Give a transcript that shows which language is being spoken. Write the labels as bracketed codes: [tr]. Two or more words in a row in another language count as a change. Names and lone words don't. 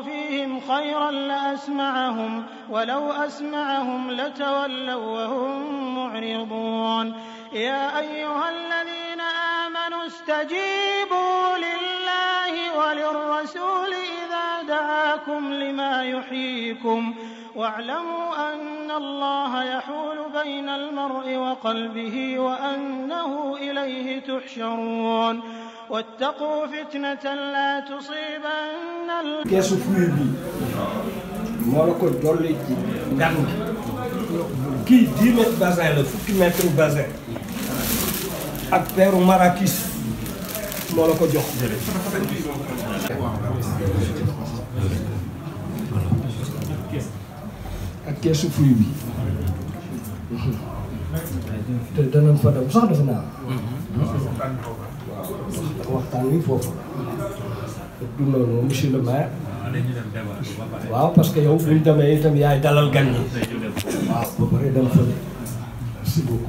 [ar] فيهم خيرا لأسمعهم ولو أسمعهم لتولوا وهم معرضون يا أيها الذين آمنوا استجيبوا لله وللرسول إذا دعاكم لما يحييكم واعلموا أن الله يحول بين المرء وقلبه وأنه إليه تحشرون واتقوا فتنة لا تصيبن [wo] keesu fruit bi moo la ko dolli ci ngan kii 10 mètres basin la fukki mètre basin ak peeru marakis moo la ko jox ak keesu fruit bi te danañ fa dem sax defe naa waxtaan wi foofu du noonu [fr] monsieur le maire [wo] waaw [fr] parce que [wo] yow bu ñu demee itam yaay dalal gan ñi waaw ba pare dana fa [fr] merci beaucoup